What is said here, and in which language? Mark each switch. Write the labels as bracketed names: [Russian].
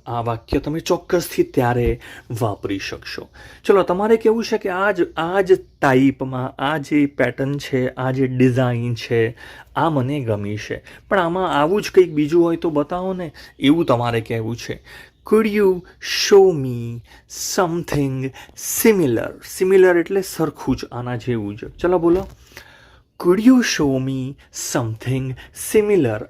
[Gujarati] આ વાક્ય તમે ચોક્કસથી ત્યારે વાપરી શકશો. ચલો, તમારે કહેવું છે કે આ જ ટાઈપમાં આ જે પેટર્ન છે, આ જે ડિઝાઇન છે, આ મને ગમી છે, પણ આમાં આવું જ કંઈક બીજું હોય તો બતાવો ને, એવું તમારે કહેવું છે. [English] Could you show me something similar? [Gujarati] Similar એટલે સરખું જ, આના જેવું જ. ચલો બોલો. [English] Could you show me something similar?